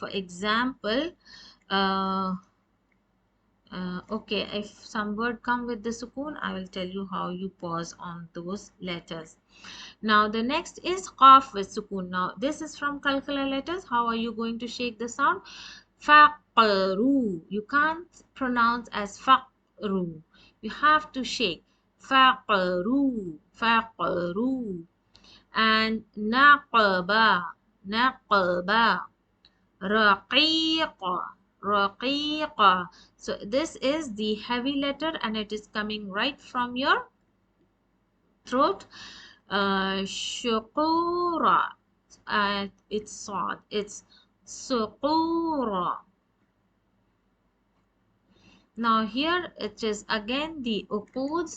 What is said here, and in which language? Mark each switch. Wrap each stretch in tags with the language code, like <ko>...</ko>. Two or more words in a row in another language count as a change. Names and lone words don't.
<en>For example, uh, okay, if some word come with the sukoon, I will tell you how you pause on those letters. Now the next is qaf with sukoon. Now this is from qalqala letters. How are you going to shake the sound? Faqru. You can't pronounce as faqru. You have to shake. Faqru. Faqru. And naqaba.</en> <ar>Naqaba. Raqiqa.</ar> <en>Raqiqa. So this is the heavy letter and it is coming right from your throat. Shukura. It's sad. It's suqura. Now here it is again the uquds.</en>